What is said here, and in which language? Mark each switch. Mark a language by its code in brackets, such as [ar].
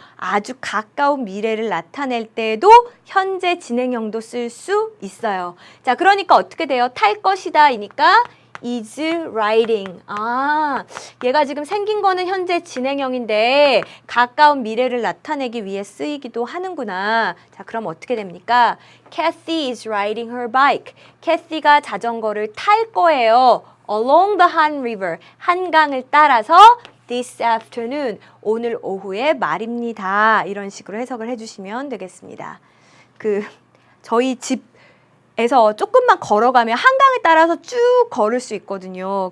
[ko] 아주 가까운 미래를 나타낼 때도 현재 진행형도 쓸 수 있어요. 자, 그러니까 어떻게 돼요? 탈 것이다 이니까 is riding. 아, 얘가 지금 생긴 거는 현재 진행형인데 가까운 미래를 나타내기 위해 쓰이기도 하는구나. 자, 그럼 어떻게 됩니까? [en] Kathy is riding her bike. [ko] 캐시가 자전거를 탈 거예요. [en] Along the Han River. [ko] 한강을 따라서 [en] this afternoon. [ko] 오늘 오후에 말입니다. 이런 식으로 해석을 해주시면 되겠습니다. 저희 집에서 조금만 걸어가면 한강을 따라서 쭉 걸을 수 있거든요.